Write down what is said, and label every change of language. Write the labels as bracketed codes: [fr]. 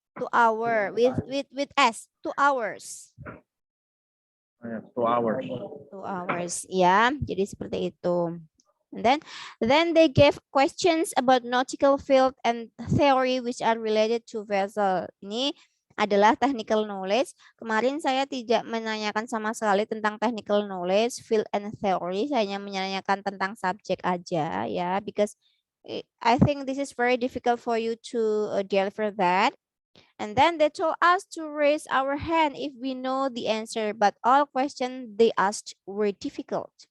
[en] 2 hour with S, 2 hours. Yes, 2 hours. 2 hours [id] ya. Jadi seperti itu. [en] And then they gave questions about nautical field and theory which are related to vessel. [id] Ini adalah technical knowledge. Kemarin saya tidak menanyakan sama sekali tentang [en] technical knowledge, field and theory. [id] Saya hanya menanyakan tentang subjek aja ya, [en] because I think this is very difficult for you to deliver that. And then they told us to raise our hand if we know the answer, but all questions they asked were difficult.